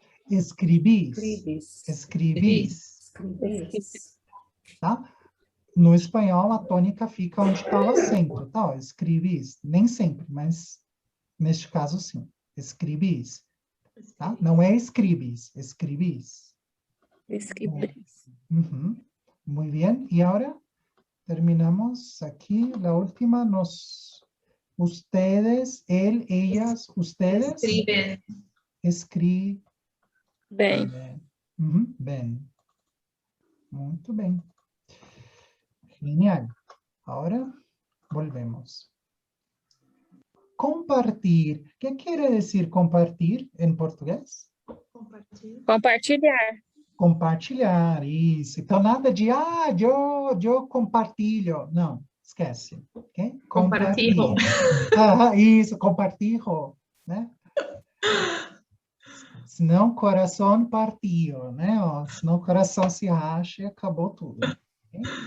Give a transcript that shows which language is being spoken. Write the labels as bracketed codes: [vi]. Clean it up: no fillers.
[es] Escribis. Escribis. Tá? [pt] No espanhol, a tônica fica onde está o acento, tá? Ó, escribis. Nem sempre, mas neste caso, sim. Escribis. Tá? Não é escribis, escribis. [es] Escribris. Muy bien. Y ahora terminamos aquí la última. Ustedes, él, ellas, ustedes. Escriben. [pt] Bem. Bem. Muito bem. Genial. [es] Ahora volvemos. Compartir. ¿Qué quiere decir compartir en portugués? [pt] Compartilhar. Compartilhar, isso. Então, nada de, eu compartilho. Não, esquece. Ok? Compartilho. Isso, compartilho, né? Senão, coração partido, né? Ó, senão, o coração se racha e acabou tudo. Okay?